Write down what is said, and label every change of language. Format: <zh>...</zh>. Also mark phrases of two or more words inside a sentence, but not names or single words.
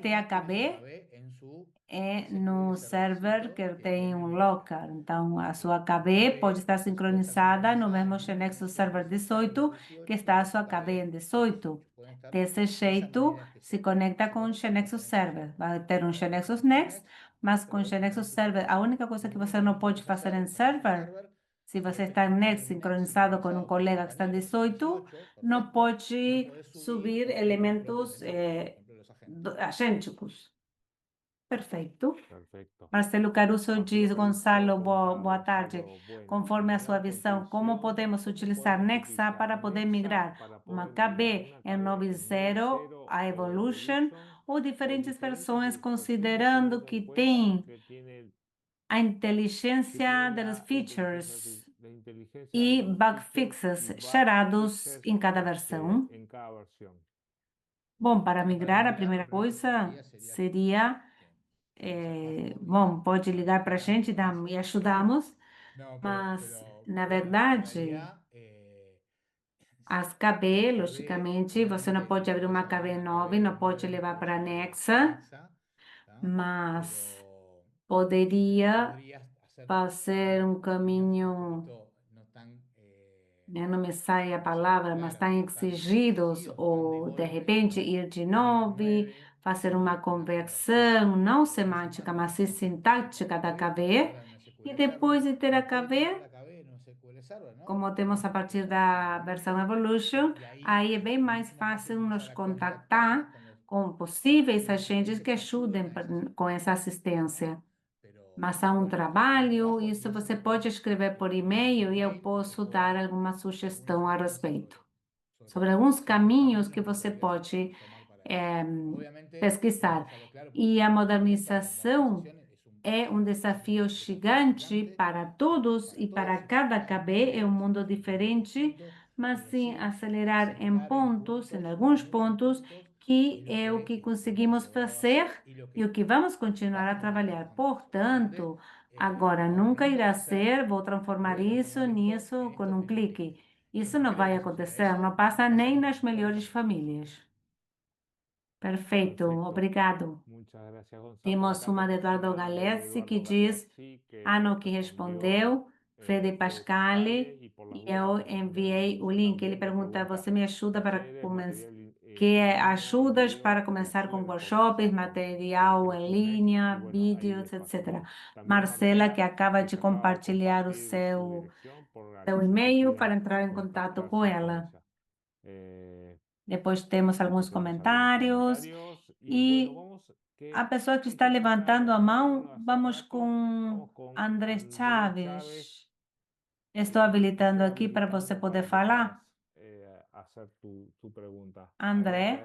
<es>Nexus Next tiene su THB KB en su</es> <pt>é SQL no server</pt> <es>servercito que que</es> <pt>tem</pt> <es>tiene</es> <pt>um</pt> <es>en Next. locker.</es> <pt>Então, a sua</pt> <es>La</es> <pt>KB pode KB estar</pt> <es>puede estar</es> <pt>sincronizada no</pt> <es>sincronizada</es> <pt>mesmo</pt> <es>en una Xenexus conexión Server que es el server 18 que 18 está y</es> <pt>a</pt> <es>tu</es> <pt>sua KB em</pt> <es>KB en 18. 18. Pueden estar</es> <pt>Desse</pt> <es>de esa</es> <pt>jeito,</pt> <es>manera es que se conecta se</es> <pt>com o</pt> <es>conecta con Xenexus Nexus Server. Server.</es> <pt>Vai ter um</pt> <es>Ahora con Xenexus Nexus Next, Next,</es> <pt>mas com</pt> <es>pero</es> <pt>o</pt> <es>eso con Xenexus Nexus</es> <pt>Server, a</pt> <es>Server,</es> <pt>única coisa</pt> <es>lo que único</es> <pt>você que não</pt> <es>no</es> <pt>pode</pt> <es>puedes</es> <pt>fazer</pt> <es>hacer</es> <pt>em</pt> <es>con Nexus server, Server se es</es> <pt>você está em</pt> <es>tener Next un Next</es> <pt>sincronizado com um</pt> <es>sincronizado con un</es> <pt>colega que está em</pt> <es>compañero que está en 18, 18,</es> <pt>não</pt> <es>perfecto. No</es> <pt>pode</pt> <es>puedes subir,</es> <pt>subir</pt> <es>por ejemplo, el propio</es> <pt>elementos</pt> <es>mensaje, por ejemplo, los agentes.</es> <pt>agênticos. Perfeito.</pt> <es>Perfecto. Marcelo Caruso Marcelo</es> <pt>diz, Caruso Gonçalo,</pt> <es>pregunta,</es> <pt>boa tarde.</pt> <es>Gonzalo, buenas.</es> <pt>Conforme a sua</pt> <es>Según tu</es> <pt>visão, como</pt> <es>visión,</es> <pt>podemos</pt> <es>¿cómo</es> <pt>utilizar</pt> <es>podemos Nexa utilizar</es> <pt>para poder Nexa migrar para uma</pt> <es>poder migrar KB una</es> <pt>em</pt> <es>KB en 9.0 9.0</es> <pt>a</pt> <es>o Evolution Evolution</es> <pt>ou</pt> <es>o</es> <pt>diferentes</pt> <es>diferentes</es> <pt>versões,</pt> <es>versiones</es> <pt>considerando</pt> <es>teniendo en que cuenta</es> <pt>tem</pt> <es>que tiene,</es> <pt>a</pt> <es>que tiene</es> <pt>inteligência das</pt> <es>la</es> <pt>features</pt> <es>inteligencia de</es> <pt>e</pt> <es>los</es> <pt>bug</pt> <es>features</es> <pt>fixes</pt> <es>y bug</es> <pt>gerados</pt> <es>fixes</es> <pt>em cada versão?</pt> <es>en cada versión?</es> <pt>Bom, para</pt> <es>Bueno, para</es> <pt>migrar, a</pt> <es>migrar lo</es> <pt>primeira</pt> <es>primero que te</es> <pt>coisa</pt> <es>diría sería</es> <pt>seria,</pt> <es>que no seas más</es> <pt>bom, pode</pt> <es>que</es> <pt>ligar para a gente e ajudamos,</pt> <es>No,</es> <pt>mas, na</pt> <es>pero te</es> <pt>verdade,</pt> <es>recomendaría</es> <pt>as KB,</pt> <es>las KB,</es> <pt>logicamente, você não</pt> <es>obviamente</es> <pt>pode abrir</pt> <es>puedes</es> <pt>uma</pt> <es>abrir</es> <pt>KB</pt> <es>una</es> <pt>nova e</pt> <es>KB</es> <pt>não</pt> <es>en</es> <pt>pode</pt> <es>nueve</es> <pt>levar para a</pt> <es>incluso en</es> <pt>Nexa,</pt> <es>Nexa,</es> <pt>¿tá? mas</pt> <es>Pero, pero</es> <pt>poderia</pt> <es>podrías hacer</es> <pt>fazer um</pt> <es>caminos un</es> <pt>caminho,</pt> <es>poquito no tan,</es> <pt>não me sai a</pt> <es>¿cómo se llama?</es> <pt>palavra, mas</pt> <es>Claro,</es> <pt>está</pt> <es>no tan</es> <pt>exigidos,</pt> <es>exigidos, no tan de</es> <pt>ou de golpe,</pt> <es>repente ¿no?</es> <pt>ir de</pt> <es>Ir de</es> <pt>9,</pt> <es>9,</es> <pt>fazer uma</pt> <es>una conversión</es> <pt>conversão, não</pt> <es>de una</es> <pt>semântica, mas sim</pt> <es>semántica</es> <pt>sintática da KB,</pt> <es>KB, pasarla en</es> <pt>e SQL depois Server, de ter a</pt> <es>después de tener</es> <pt>KB,</pt> <es>la KB en un SQL Server, ¿no?</es> <pt>como temos a</pt> <es>Que</es> <pt>partir</pt> <es>es en</es> <pt>da versão Evolution,</pt> <es>Evolution, y ahí</es> <pt>aí é bem mais</pt> <es>la gente</es> <pt>fácil nos</pt> <es>empezar a contactar</es> <pt>contactar com</pt> <es>con los</es> <pt>possíveis</pt> <es>posibles</es> <pt>agentes que</pt> <es>agentes que</es> <pt>ajudem</pt> <es>ayuden a esa</es> <pt>com essa</pt> <es>situación, ¿no?</es> <pt>assistência. Mas há</pt> <es>Pero es un</es> <pt>trabalho,</pt> <es>trabajo y</es> <pt>isso</pt> <es>es</es> <pt>você</pt> <es>importante</es> <pt>pode escrever por</pt> <es>escribir por</es> <pt>e-mail e eu</pt> <es>email y</es> <pt>posso</pt> <es>yo puedo</es> <pt>dar</pt> <es>dar</es> <pt>alguma</pt> <es>algunas</es> <pt>sugestão a</pt> <es>sugerencias</es> <pt>respeito.</pt> <es>sobre</es> <pt>Sobre alguns</pt> <es>posibles</es> <pt>caminhos que</pt> <es>caminos que</es> <pt>você</pt> <es>podrías</es> <pt>pode</pt> <es>tomar para eso. eh, Obviamente hay que</es> <pt>pesquisar.</pt> <es>dejarlo claro porque</es> <pt>E a</pt> <es>esta</es> <pt>modernização</pt> <es>modernización</es> <pt>é um desafio</pt> <es>desafío</es> <pt>gigante</pt> <es>gigante</es> <pt>para todos</pt> <es>para</es> <pt>e para</pt> <es>todos y</es> <pt>cada</pt> <es>cada</es> <pt>KB é um</pt> <es>KB es</es> <pt>mundo</pt> <es>un mundo</es> <pt>diferente,</pt> <es>distinto,</es> <pt>mas</pt> <es>pero</es> <pt>sim</pt> <es>sí</es> <pt>acelerar</pt> <es>acelerar</es> <pt>em</pt> <es>en</es> <pt>alguns</pt> <es>muchos</es> <pt>pontos,</pt> <es>puntos</es> <pt>que</pt> <es>es</es> <pt>é o que</pt> <es>lo que hemos</es> <pt>conseguimos</pt> <es>logrado</es> <pt>fazer</pt> <es>hacer y lo</es> <pt>e o</pt> <es>que</es> <pt>que vamos continuar a</pt> <es>vamos a seguir</es> <pt>trabalhar.</pt> <es>trabajando en eso. Obviamente,</es> <pt>Portanto, agora nunca</pt> <es>obviamente</es> <pt>irá</pt> <es>va a ser,</es> <pt>ser, vou transformar</pt> <es>puede</es> <pt>isso</pt> <es>transformar esto</es> <pt>nisso</pt> <es>en</es> <pt>com</pt> <es>esto</es> <pt>um</pt> <es>que no quieres.</es> <pt>clique.</pt> <es>Yo</es> <pt>Isso</pt> <es>no</es> <pt>não</pt> <es>quiero</es> <pt>vai</pt> <es>que suceda</es> <pt>acontecer, não</pt> <es>eso y</es> <pt>passa</pt> <es>pasa</es> <pt>nem</pt> <es>con</es> <pt>nas</pt> <es>ninguna</es> <pt>melhores</pt> <es>modernización.</es> <pt>famílias. Perfeito,</pt> <es>Perfecto.</es> <pt>obrigado.</pt> <es>Muchas gracias, Gonzalo.</es> <pt>Temos</pt> <es>Acá</es> <pt>uma de</pt> <es>tenemos</es> <pt>Eduardo</pt> <es>una de</es> <pt>Galesi que</pt> <es>Eduardo</es> <pt>diz,</pt> <es>Galeazzi que no, que respondió</es> <pt>respondeu, Fede</pt> <es>Fede Pascale</es> <pt>Pascale,</pt> <es>y por las</es> <pt>e</pt> <es>dudas</es> <pt>eu</pt> <es>te</es> <pt>enviei o</pt> <es>responderíamos yo</es> <pt>link. Ele</pt> <es>también. Me</es> <pt>pergunta,</pt> <es>pregunta,</es> <pt>você me ajuda para</pt> <es>¿quieres</es> <pt>começar?</pt> <es>material</es> <pt>Que</pt> <es>en</es> <pt>é</pt> <es>línea, en</es> <pt>ajudas para</pt> <es>video?</es> <pt>começar com</pt> <es>Bueno,</es> <pt>workshops,</pt> <es>comenzar con</es> <pt>material em</pt> <es>Nexus Next y</es> <pt>linha,</pt> <es>bueno, ahí</es> <pt>vídeos,</pt> <es>les paso.</es> <pt>etc.</pt> <es>También</es> <pt>Marcela, que</pt> <es>Marcela,</es> <pt>acaba</pt> <es>que</es> <pt>de</pt> <es>se acaba de</es> <pt>compartilhar o</pt> <es>compartir su dirección por la</es> <pt>seu</pt> <es>que si</es> <pt>e-mail</pt> <es>quisieran</es> <pt>para entrar em contato com</pt> <es>contactarse con</es> <pt>ela.</pt> <es>ella. Eh,</es> <pt>Depois temos</pt> <es>Después</es> <pt>alguns</pt> <es>tenemos algunos</es> <pt>comentários</pt> <es>comentarios y bueno,</es> <pt>e</pt> <es>vamos</es> <pt>A pessoa que está levantando a mão, vamos com Andrés Chaves. Estou habilitando aqui para você poder falar. André.</pt>